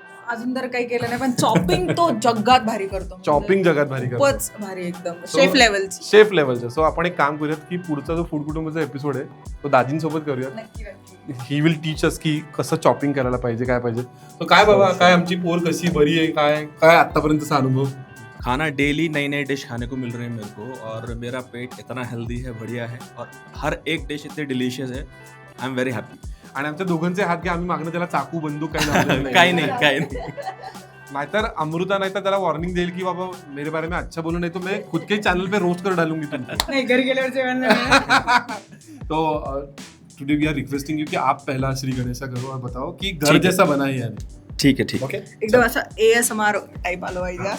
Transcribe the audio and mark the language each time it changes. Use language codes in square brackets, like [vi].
[mr] अजून तर काही केलं नाही, पण चॉपिंग तो जगात भारी करतो. चॉपिंग जगात भारी करतो, खूपच भारी, एकदम शेफ लेवलचं. सो आपण एक काम करूयात की पुढचा जो फूड कुटुंबाचा एपिसोड आहे तो दाजींसोबत करूयात. [en] he will teach us [mr] की कसं चॉपिंग करायला पाहिजे, काय पाहिजे. तो काय बाबा, काय आमची पोर कशी बरी आहे, काय आतापर्यंतचा अनुभव. [hi] खाना डेली नई नई डिश खाने को मिल रही है मेरे को, और मेरा पेट इतना हेल्दी है, बढ़िया है, और हर एक डिश इतनी डिलीशियस है. [en] I am very happy. [mr] आणि आमच्या दोघांचे हात घ्या, आम्ही मागणं त्याला चाकू बंदूक काही काही नाही. नाहीतर अमृता नाही तर त्याला वॉर्निंग देईल की बाबा [hi] मेरे बारे में अच्छा बोलो, नहीं तो मैं खुद के चैनल पे रोस्ट कर डालूंगी तुमको. [mr] नाही, घर गेल्यावर जेवण. [hi] तो [en] today we are requesting you [hi] कि आप पहला श्री गणेशा करो और बताओ कि घर जैसा बना है यानी. ठीक है. [en] okay, [mr] एकदम असं ASMR टाइप आलं पाहिजे.